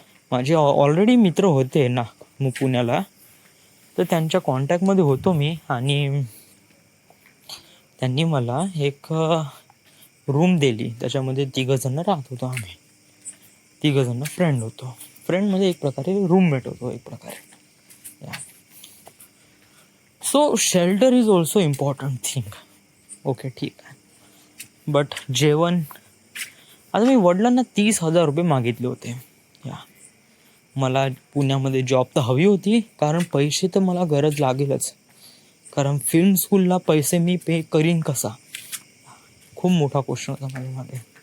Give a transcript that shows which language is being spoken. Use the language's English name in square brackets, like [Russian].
[Marathi] माझे ऑलरेडी मित्र होते ना मग पुण्याला, तर त्यांच्या कॉन्टॅक्टमध्ये होतो मी आणि त्यांनी मला एक रूम दिली. त्याच्यामध्ये 3 जण राहत होतो आम्ही. 3 जण फ्रेंड होतो. फ्रेंड म्हणजे एक प्रकारे रूममेट होतो एक प्रकारे. [English] So shelter is also important thing. [Marathi] Okay, ठीक आहे. बट जेवण, आता मी वडिलांना 30,000 रुपये मागितले होते. या मला पुण्यामध्ये जॉब तर हवी होती, कारण पैसे तर मला गरज लागेलच. कारण फिल्म स्कूलला पैसे मी पे करीन कसा, खूप मोठा क्वेश्चन होता माझ्यामध्ये.